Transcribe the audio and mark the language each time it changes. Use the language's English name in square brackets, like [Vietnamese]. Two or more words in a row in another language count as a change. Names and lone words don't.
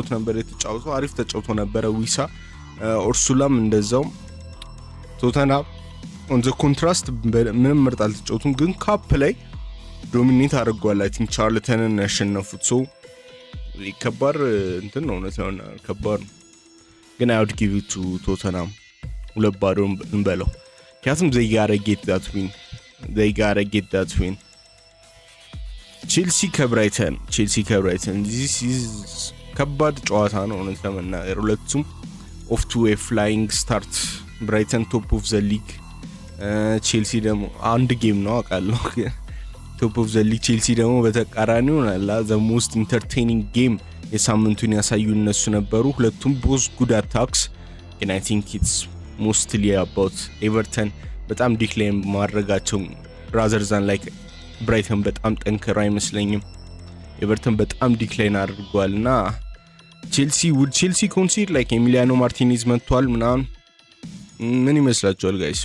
[Amharic] ነበር የተጫወተው። አሪፍ ተጫውቶ ነበር ዊሳ። ኦርሱላም እንደዛው። ቶተንሃም [English] on the contrast [Amharic] ምንም ምርጥ አልተጫወቱም፣ ግን ካፕ ላይ ዶሚኔት አድርጓል። [English] I think [Amharic] ቻርልተንን ያሸነፉት ሰው ከባድ እንትን ነው ነው ከባድ ነው። ግን [English] I would give it to Tottenham [Amharic] 2-0 እንበለው። ምክንያቱም [English] they gotta get that win ቼልሲ ከብራይተን this is [Amharic] ከባድ ጨዋታ ነው ነው ለመናገር። [English] ሁለቱም off to a flying start። ብራይተን ቶፕ of the league፣ ቼልሲ [Amharic] ደግሞ አንድ ጌም ነው አውቃለሁ፣ [English] top of the league። ቼልሲ ደግሞ [Amharic] በተቃራኒው አላ [English] the most entertaining game [Amharic] የሳምንቱን ያሳዩ እነሱ ነበሩ። ሁለቱም [English] both good attacks፣ [Amharic] ግን [English] I think it's mostly about Everton [Amharic] በጣም ዲክላይን ማድረጋቸው [English] rather than like Brighton [Amharic] በጣም ጠንከራ አይመስለኝም። ኤቨርተን በጣም ዲክላይን አድርጓልና ቼልሲ [English] concede like Emiliano Martinez [Amharic] መጥቷል ምናምን። ምን ይመስላችኋል ጋይስ?